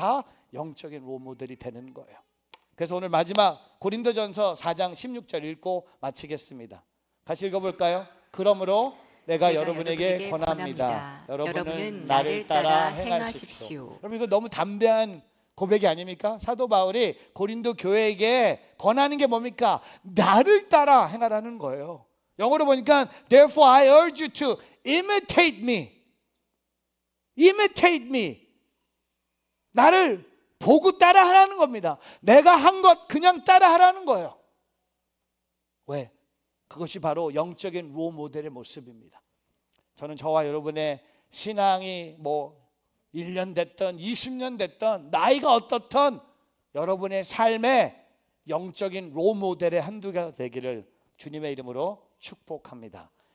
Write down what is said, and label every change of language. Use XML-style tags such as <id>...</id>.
<ko>다 영적인 롤모델이 되는 거예요. 그래서 오늘 마지막 고린도전서 4장 16절 읽고 마치겠습니다. 같이 읽어볼까요? 그러므로 내가 여러분에게 권합니다. 여러분은 나를 따라 행하십시오. 여러분 이거 너무 담대한 고백이 아닙니까? 사도 바울이 고린도 교회에게 권하는 게 뭡니까? 나를 따라 행하라는 거예요. 영어로 보니까</ko> <en>Therefore I urge you to imitate me. Imitate me.</en> <ko>나를 보고 따라 하라는 겁니다. 내가 한 것 그냥 따라 하라는 거예요. 왜? 그것이 바로 영적인 롤모델의 모습입니다. 저는 저와 여러분의 신앙이 뭐 1년 됐든 20년 됐든 나이가 어떻든 여러분의 삶에 영적인 롤모델의 한두가 되기를 주님의 이름으로 축복합니다.</ko>